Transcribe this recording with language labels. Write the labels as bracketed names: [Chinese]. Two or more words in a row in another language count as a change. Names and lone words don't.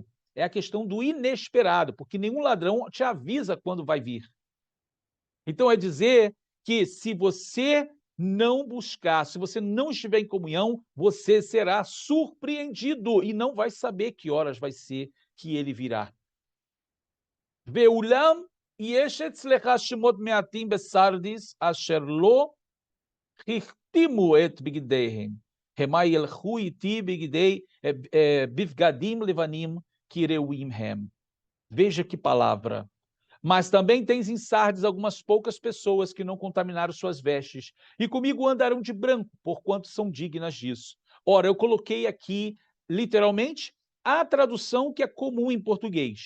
[Portuguese] É a questão do inesperado, porque nenhum ladrão te avisa quando vai vir. Então é dizer que se você não buscar, se você não estiver em comunhão, você será surpreendido e não vai saber que horas vai ser que ele virá. [Hebrew] ואולם יש אצלך שמות מעטים בסרדיס אשר לא החתימו את בגדיהם, המה ילכו איתי בבגדים לבנים כי ראויים הם. [Portuguese] Veja que palavra. Mas também tens em Sardes algumas poucas pessoas que não contaminaram suas vestes, e comigo andarão de branco, porquanto são dignas disso. Ora, eu coloquei aqui, literalmente, a tradução que é comum em português.